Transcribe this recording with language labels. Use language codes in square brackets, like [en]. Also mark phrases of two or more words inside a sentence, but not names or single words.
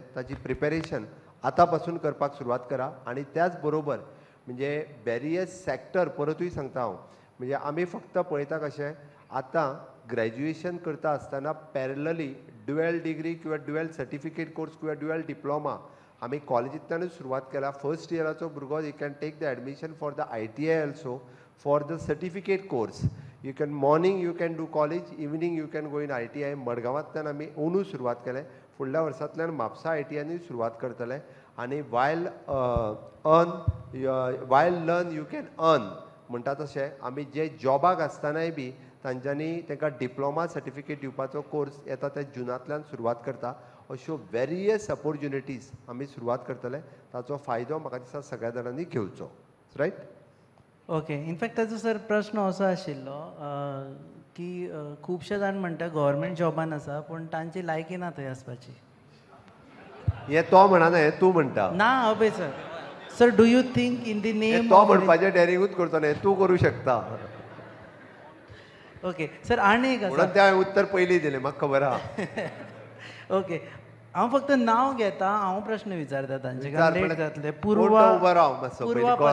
[kok] ताची प्रिपेरेशन आतां पासून करपाक सुरवात करा. आनी त्याच बरोबर म्हणजे [en] various sector [kok] परतूय सांगता हांव म्हणजे आमी फक्त पळयता कशें आतां ग्रॅज्युएशन करता आसतना [en] parallelly dual degree [kok] किंवा [en] dual certificate course [kok] किंवा [en] dual diploma [kok] आमी कॉलेजींतल्यानूच सुरवात केला. फर्स्ट इयराचो भुरगो [en] you can take the admission for the ITI also for the certificate course. you can morning you can do college, evening you can go in ITI. [kok] मडगांवांतल्यान आमी अंदू सुरवात केलें. फुडल्या वर्सांतल्यान म्हापसा ITIनूय सुरवात करतले. आनी [en] while learn you can earn [kok] म्हणटा तशें आमी जे जॉबाक आसतनाय बी तांच्यांनी तांकां [en] diploma certificate [kok] दिवपाचो कोर्स येता त्या जुनांतल्यान सुरवात करता. अश्यो [en] various opportunities [kok] आमी सुरवात करतले. ताचो फायदो म्हाका दिसता सगळ्या जाणांनी घेवचो. रायट? ओके. इनफॅक्ट ताचो सर प्रश्न असो आशिल्लो की खुबशे जाण म्हणटा गव्हर्मेंट जॉबान आसा पूण तांची लायकी ना थंय आसपाची. हे तो म्हणना हे तूं म्हणटा. [en] ना अभय सर. sir do you think in the name [kok] तो म्हणपाचें डेरिंगूच करचो न्ही, तूं करूं शकता. ओके सर. आनी एक म्हणून त्या उत्तर पयलीं दिलें म्हाका खबर आहा. ओके. हांव फक्त नांव घेता, हांव प्रश्न विचारता तांचे विचार लेट म्हणल्यार जातले. उबो राव मातसो पूर्वा पयलीं.